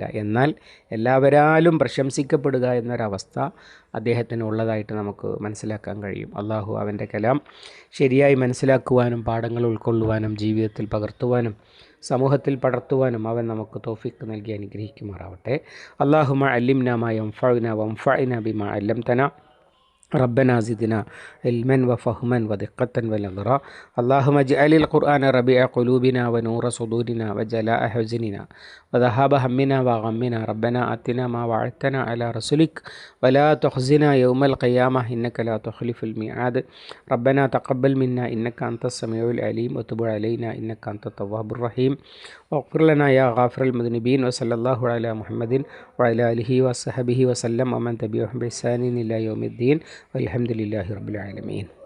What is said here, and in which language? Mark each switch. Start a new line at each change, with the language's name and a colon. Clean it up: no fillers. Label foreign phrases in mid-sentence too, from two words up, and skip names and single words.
Malayalam: എന്നാൽ എല്ലാവരാലും പ്രശംസിക്കപ്പെടുക എന്നൊരവസ്ഥ അദ്ദേഹത്തിന് ഉള്ളതായിട്ട് നമുക്ക് മനസ്സിലാക്കാൻ കഴിയും. അള്ളാഹു അവൻ്റെ കലാം ശരിയായി മനസ്സിലാക്കുവാനും പാഠങ്ങൾ ഉൾക്കൊള്ളുവാനും ജീവിതത്തിൽ പകർത്തുവാനും സമൂഹത്തിൽ പടർത്തുവാനും അവൻ നമുക്ക് തൗഫീഖ് നൽകി അനുഗ്രഹിക്കുമാറാവട്ടെ.
Arabic: اللهم علمنا ما ينفعنا وانفعنا بما علمتنا ربنا زدنا علما وفهما ودقة ونظرا اللهم اجعل القرآن ربيع قلوبنا ونور صدورنا وجلاء حزننا وذهاب همنا وغمنا ربنا آتنا ما وعدتنا على رسلك ولا تخزنا يوم القيامة إنك لا تخلف الميعاد ربنا تقبل منا إنك أنت السميع العليم وتب علينا إنك أنت التواب الرحيم واغفر لنا يا غافر المذنبين وصلى الله على محمد وعلى آله وصحبه وسلم ومن تبعهم بإحسان إلى يوم الدين والحمد لله رب العالمين.